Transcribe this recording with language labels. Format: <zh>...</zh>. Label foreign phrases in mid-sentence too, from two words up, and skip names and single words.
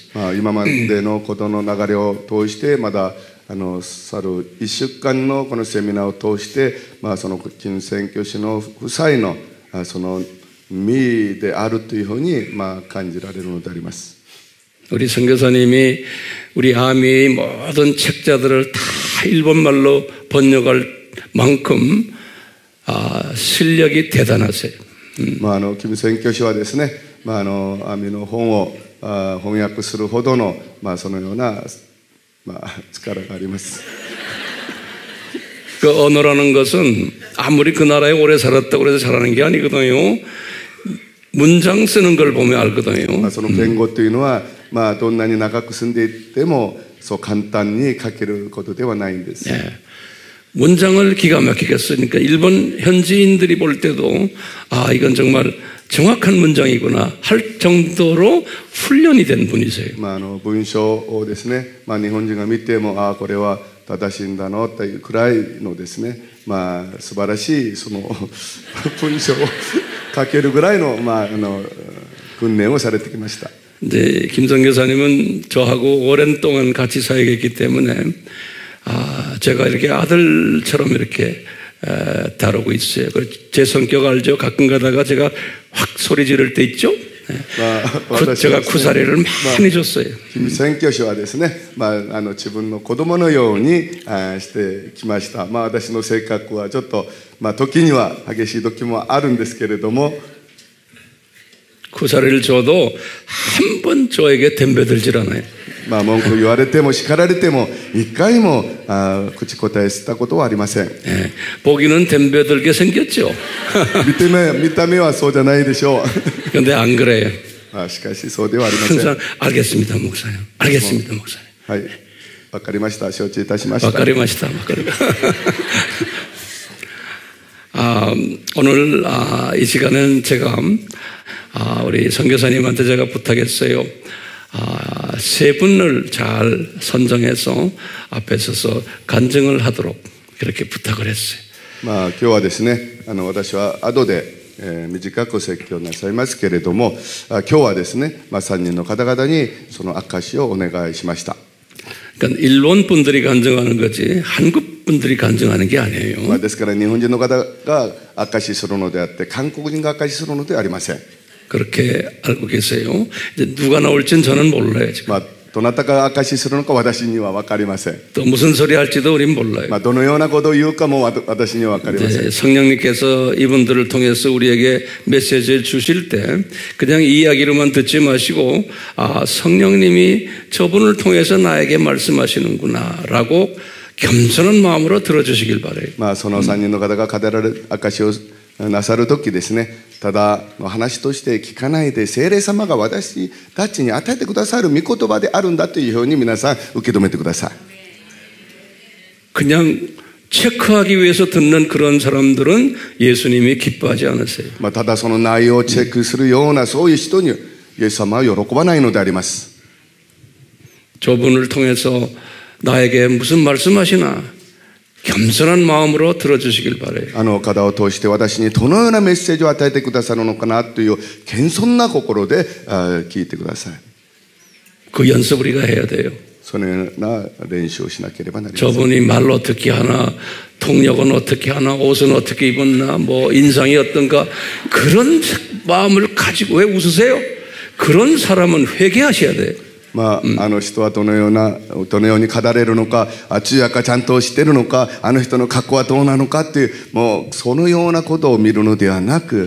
<ja>今までのことの流れを通して、まだ去る1週間のこのセミナーを通して、その金宣教師の夫妻のその実であるというふうに感じられるのであります。</ja> <ko>우리 선교사님이 우리 아미의 모든 책자들을 다 일본말로 번역할 만큼 실력이 대단하세요.</ko> <ja>金宣教師はですね、アミの本を翻訳するほどのそのような力があります。</ja> <ko>그 언어라는 것은 아무리 그 나라에 오래 살았다고 해서 잘하는 게 아니거든요. 문장 쓰는 걸 보면 알거든요.</ko> <ja>その言語というのは、どんなに長く住んでいてもそう簡単に書けることではないんです。</ja> <ko>문장을 기가 막히게 쓰니까 일본 현지인들이 볼 때도 이건 정말 정확한 문장이구나 할 정도로 훈련이 된 분이세요.</ko> <ja>文章をですね、日本人が見てもこれは正しいんだのというくらいのですね、素晴らしいその文章を書けるぐらいの訓練をされてきました。</ja> <ko>이제 김성 교사님은 저하고 오랜 동안 같이 사역했기 때문에 제가 이렇게 아들처럼 이렇게 다루고 있어요. 제 성격 알죠? 가끔 가다가 제가 확 소리 지를 때 있죠? 제가 구사리를 많이 줬어요.</ko> <ja>金宣教師はですね、自分の子供のようにしてきました。私の性格はちょっと時には激しい時もあるんですけれども、</ja> <ko>구사리를 줘도 한 번 저에게 덤벼들질 않아요.</ko> <ja>文句言われても叱られても一回も口答えしたことはありません。</ja> <ko>보기는 덤벼들게 생겼죠.</ko> <ja>見た目はそうじゃないでしょう。</ja> <ko>그런데 안 그래요.</ko> <ja>しかしそうではありません。</ja> <ko>항상 알겠습니다, 목사님. 알겠습니다, 목사님.</ko> <ja>はい、わかりました。承知いたしました。わかりました。</ja> <ko>오늘 이 시간은 제가 우리 선교사님한테 제가 부탁했어요. 세 분을 잘 선정해서 앞에 서서 간증을 하도록 그렇게 부탁을 했어요.</ko> <ja>今日はですね、私は後で短く説教なさいますけれども、今日はですね、3人の方々にその証をお願いしました。</ja> <ko>그러니까 일본 분들이 간증하는 거지 한국 분들이 간증하는 게 아니에요.</ko> <ja>ですから日本人の方が証しするのであって韓国人が証しするのではありません。</ja> <ko>그렇게 알고 계세요. 이제 누가 나올지는 저는 몰라요. 지금.</ko> <ja>どなたが証しするのか私には分かりません。</ja> <ko>또 무슨 소리 할지도 우린 몰라요.</ko> <ja>どのようなことを言うかも私には分かりません。</ja> <ko>성령님께서 이분들을 통해서 우리에게 메시지를 주실 때 그냥 이야기로만 듣지 마시고 성령님이 저분을 통해서 나에게 말씀하시는구나라고 겸손한 마음으로 들어주시길 바라요.</ko> <ja>その3人の方が語られる証をなさるときですね、ただの話として聞かないで、聖霊様が私たちに与えてくださる御言葉であるんだというふうに皆さん受け止めてください。</ja> <ko>그냥 체크하기 위해서 듣는 그런 사람들은 예수님이 기뻐하지 않으세요.</ko> <ja>ただその内容をチェックするようなそういう人にイエス様は喜ばないのであります。</ja> <ko>저분을 통해서 나에게 무슨 말씀하시나 겸손한 마음으로 들어주시길 바라요.</ko> <ja>方を通して私にどのようなメッセージを与えてくださるのかなという謙遜な心で聞いてください。</ja> <ko>그 연습 우리가 해야 돼요.</ko> <ja>そのような練習をしなければなりません。</ja> <ko>저분이 말로 어떻게 하나, 통역은 어떻게 하나, 옷은 어떻게 입었나, 뭐 인상이 어떤가 그런 마음을 가지고 왜 웃으세요? 그런 사람은 회개하셔야 돼요.</ko> <ja>人はどのように語れるのか、通訳がちゃんとしているのか、人の格好はどうなのかっていう、もうそのようなことを見るのではなく、</ja>